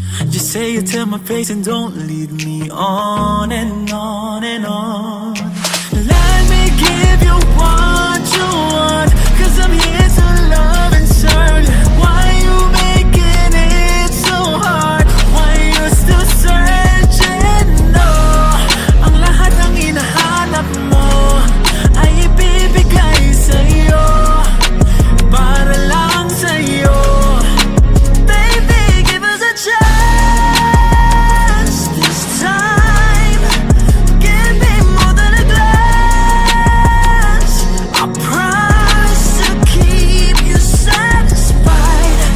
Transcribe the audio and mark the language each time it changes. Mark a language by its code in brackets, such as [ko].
[en] Just say it to my face and don't lead me on and on and on. Let me give you what you want, 'cause I'm here to love and serve. Why you making it so hard? Why you still searching? [tl] No, ang lahat ng hinahanap mo ay ibibigay sa'yo, para lang sa'yo. [en] Baby, give us a chance this time. Give me more than a glance. I promise to keep you satisfied.